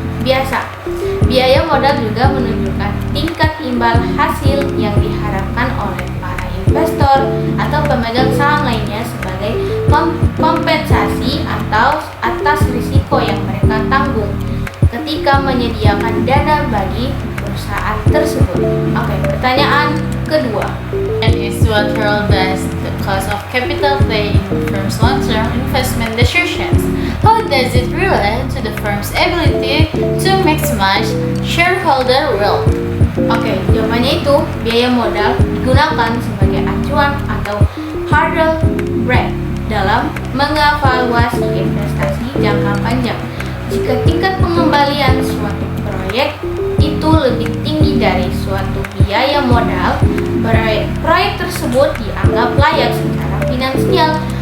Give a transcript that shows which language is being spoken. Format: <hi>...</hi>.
<id>Biasa, biaya modal juga menunjukkan tingkat imbal hasil yang diharapkan oleh para investor atau pemegang saham lainnya sebagai kompensasi atau atas risiko yang mereka tanggung ketika menyediakan dana bagi perusahaan tersebut. Oke, pertanyaan kedua.</id> <en>And is what role does the cost of capital play in the firm's long-term investment decisions? How does it relate to the firm's ability to maximize shareholder wealth?</en> <id>Oke, jawabannya itu biaya modal digunakan sebagai acuan atau hurdle rate dalam mengevaluasi investasi jangka panjang. Jika tingkat pengembalian suatu proyek itu lebih tinggi dari suatu biaya modal, proyek tersebut dianggap layak secara finansial.</id>